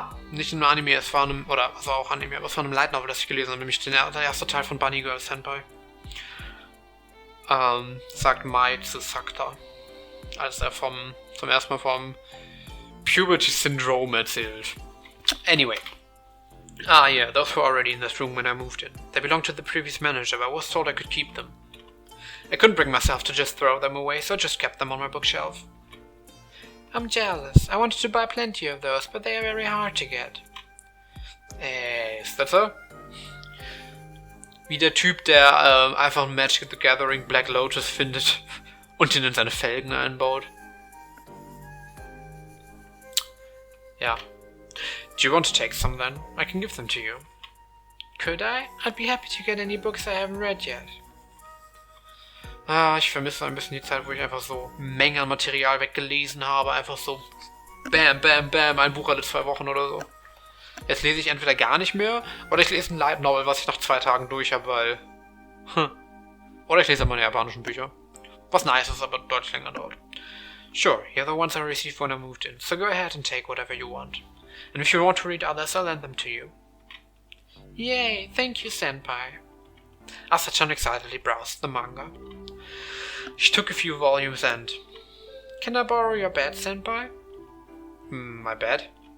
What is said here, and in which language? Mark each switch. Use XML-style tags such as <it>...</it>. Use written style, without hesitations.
<de>Nicht in einem Anime, es war einem, oder es war auch Anime, aber es war einem Light Novel, das ich gelesen habe, nämlich der erste Teil von Bunny Girl Senpai. Sagt Mai zu Sakta, als er zum ersten Mal vom Puberty Syndrome erzählt.</de> <en>Anyway. Yeah, those were already in this room when I moved in. They belonged to the previous manager, but I was told I could keep them. I couldn't bring myself to just throw them away, so I just kept them on my bookshelf. I'm jealous. I wanted to buy plenty of those, but they are very hard to get.</en> <de>Ist das so? Wie der Typ, der einfach Magic the Gathering Black Lotus findet und ihn in seine Felgen einbaut. Ja.</de> <en>Do you want to take some then? I can give them to you. Could I? I'd be happy to get any books I haven't read yet.</en> <de>Ich vermisse ein bisschen die Zeit, wo ich einfach so Mengen an Material weggelesen habe. Einfach so bam, bam, bam, ein Buch alle 2 Wochen oder so. Jetzt lese ich entweder gar nicht mehr, oder ich lese ein Light Novel, was ich nach 2 Tagen durch habe, weil... Oder ich lese meine japanischen Bücher. Was nice ist, aber deutlich länger dauert.</de> <en>Sure, you're the ones I received when I moved in, so go ahead and take whatever you want. And if you want to read others, I'll lend them to you. Yay, thank you, senpai. Asa-chan excitedly browsed the manga. She took a few volumes and... Can I borrow your bed, senpai? My bed?</en>